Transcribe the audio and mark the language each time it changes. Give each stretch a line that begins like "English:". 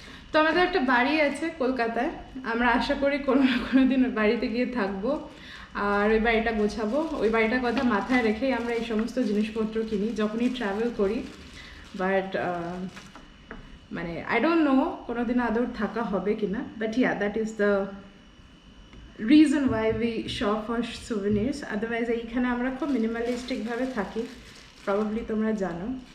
Bangla: তো আমাদের একটা বাড়ি আছে কলকাতায়, আমরা আশা করি কোনো না কোনো দিন ওই বাড়িতে গিয়ে থাকবো, আর ওই বাড়িটা গোছাবো। ওই বাড়িটার কথা মাথায় রেখেই আমরা এই সমস্ত জিনিসপত্র কিনি যখনই ট্রাভেল করি।
English: but
Bangla: মানে
English: I don't know
Bangla: কোনো দিন আদৌ থাকা হবে কিনা,
English: But yeah that is the reason why we shop for souvenirs.
Bangla: Otherwise এইখানে আমরা খুব মিনিমালিস্টিক ভাবে থাকি, প্রবাবলি তোমরা জানো।